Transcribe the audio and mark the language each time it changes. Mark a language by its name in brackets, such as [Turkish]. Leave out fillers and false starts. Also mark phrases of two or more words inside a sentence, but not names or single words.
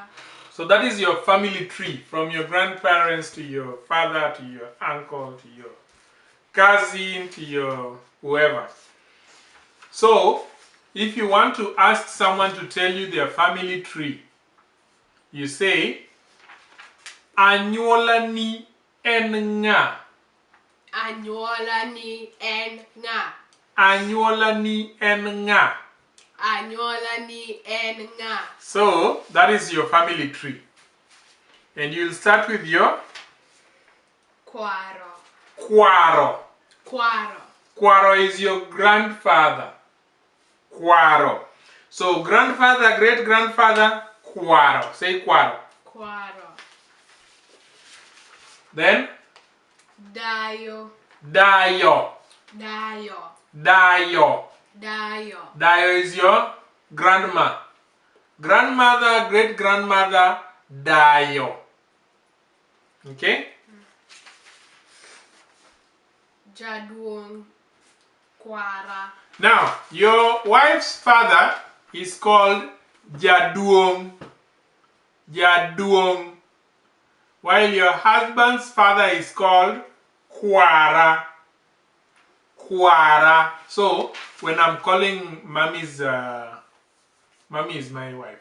[English] So that is your family tree, from your grandparents to your father to your uncle to your cousin to your whoever. So if you want to ask someone to tell you their family tree, you say [Luo (Kenya and Tanzania)] Annuola ni en nga. Annuola ni en nga. Annuola ni en nga. Annuola ni en nga. [English] So that is your family tree. And you'll start with your Quaro. Quaro. Quaro. Quaro is your grandfather. Quaro. So grandfather, great grandfather, Quaro. Say Quaro. Quaro. Then Dayo. Dayo. Dayo. Dayo. Dayo. Dayo is your grandma. Grandmother, great grandmother, Dayo. Okay? Jaduong. Quara. Now, your wife's father is called Jaduong. Jaduong. While your husband's father is called Quara. Quara. So, when I'm calling mommy's, mommy is my wife.